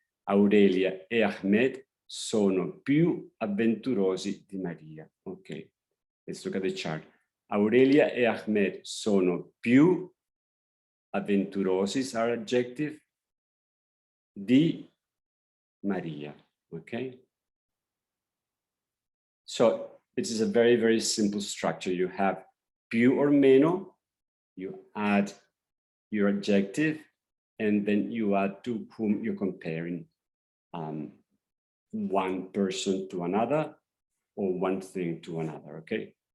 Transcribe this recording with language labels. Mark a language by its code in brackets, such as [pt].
[it] Aurelia e Ahmed sono più avventurosi di Maria. [en] Okay, let's look at the chart. [it] Aurelia e Ahmed sono più avventurosi, [en] is our adjective, [it] di Maria. [en] Okay? So it is a very, very simple structure. You have più or meno, you add your adjective, and then you add to whom you're comparing. One person to another or one thing to another, okay?